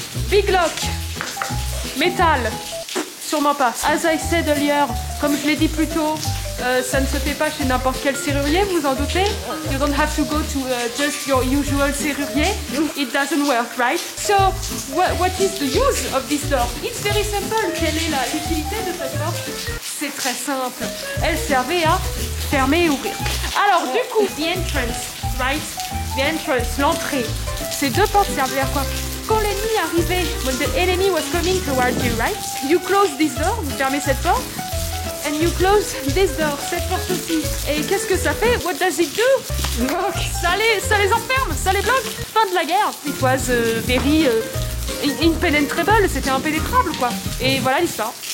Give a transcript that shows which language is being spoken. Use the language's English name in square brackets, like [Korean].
[French] Big lock, métal, sûrement pas. [English] As I said earlier, [French] comme je l'ai dit plus tôt, ça ne se fait pas chez n'importe quel serrurier, vous en doutez. [English] You don't have to go to just your usual serrurier. It doesn't work, right? So, what is the use of this door? It's very simple. [French] Quelle est l'utilité de cette porte? C'est très simple. Elle servait à fermer et ouvrir. Alors, du coup, [English] the entrance, right? The entrance, [French] l'entrée. Ces deux portes servaient à quoi? Quand l'ennemi arrivait, [English] when the enemy was coming towards you, right? You close this door, [French] vous fermez cette porte. [English] And you close this door, [French] cette porte aussi. Et qu'est-ce que ça fait? [English] What does it do? [French] Ça les enferme, ça les bloque. Fin de la guerre. [English] It was very impenetrable, [French] c'était impénétrable quoi. Et voilà l'histoire.